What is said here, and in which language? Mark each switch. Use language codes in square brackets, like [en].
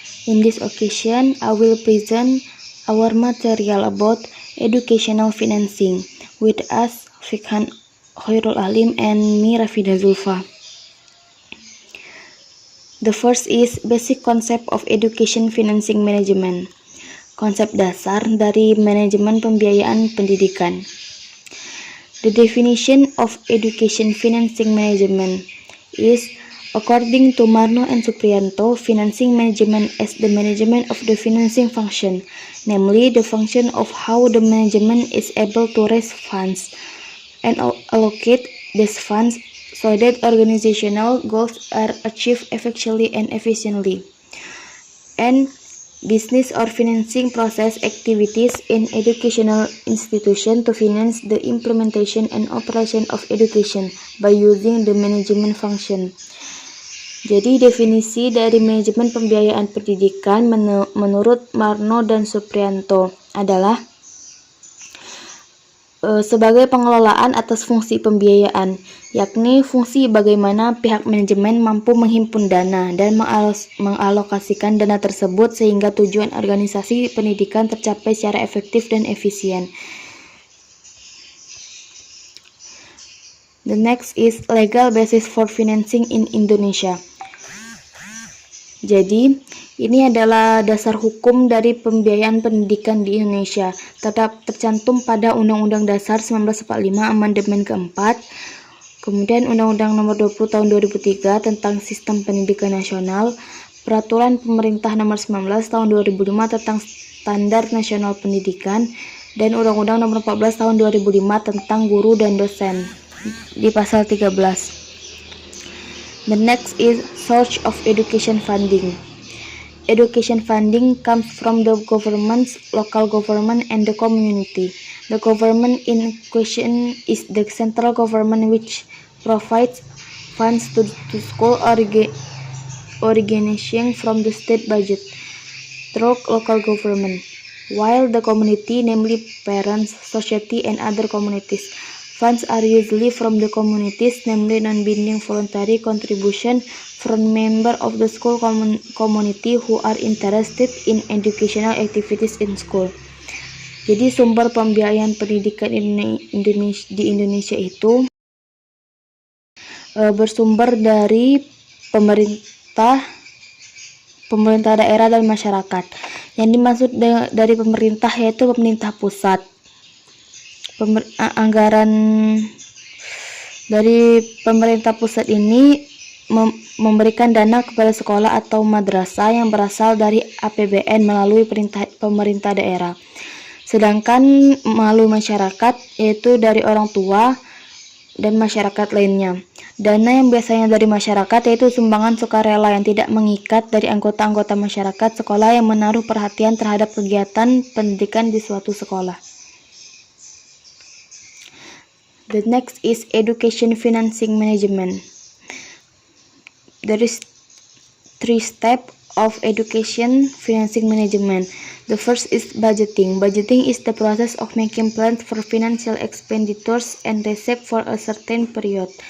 [en] In this occasion, I will present our material about educational financing with us Fikhan Khairul Alim and me Rafida Zulfa. The first is basic concept of education financing management. [id] Konsep dasar dari manajemen pembiayaan pendidikan. [en] The definition of education financing management is, according to Marno and Supriyanto, financing management as the management of the financing function, namely the function of how the management is able to raise funds and allocate these funds so that organizational goals are achieved effectively and efficiently, and business or financing process activities in educational institution to finance the implementation and operation of education by using the management function. [id] Jadi definisi dari manajemen pembiayaan pendidikan menurut Marno dan Supriyanto adalah sebagai pengelolaan atas fungsi pembiayaan, yakni fungsi bagaimana pihak manajemen mampu menghimpun dana dan mengalokasikan dana tersebut sehingga tujuan organisasi pendidikan tercapai secara efektif dan efisien. [en] The next is legal basis for financing in Indonesia. [id] Jadi, ini adalah dasar hukum dari pembiayaan pendidikan di Indonesia, tetap tercantum pada Undang-Undang Dasar 1945 Amandemen keempat, kemudian Undang-Undang Nomor 20 Tahun 2003 tentang Sistem Pendidikan Nasional, Peraturan Pemerintah Nomor 19 Tahun 2005 tentang Standar Nasional Pendidikan, dan Undang-Undang Nomor 14 Tahun 2005 tentang Guru dan Dosen di pasal 13. [en] The next is source of education funding. Education funding comes from the government, local government, and the community. The government in question is the central government, which provides funds to school originating from the state budget through local government, while the community, namely parents, society, and other communities, funds are usually from the communities, namely non-binding voluntary contribution from members of the school community who are interested in educational activities in school. [id] Jadi sumber pembiayaan pendidikan di Indonesia itu bersumber dari pemerintah daerah dan masyarakat. Yang dimaksud dari pemerintah yaitu pemerintah pusat. Anggaran dari pemerintah pusat ini memberikan dana kepada sekolah atau madrasah yang berasal dari APBN melalui pemerintah daerah. Sedangkan melalui masyarakat yaitu dari orang tua dan masyarakat lainnya. Dana yang biasanya dari masyarakat yaitu sumbangan sukarela yang tidak mengikat dari anggota-anggota masyarakat sekolah yang menaruh perhatian terhadap kegiatan pendidikan di suatu sekolah. [en] The next is education financing management. There is 3 steps of education financing management. The first is budgeting. Budgeting is the process of making plans for financial expenditures and receipts for a certain period.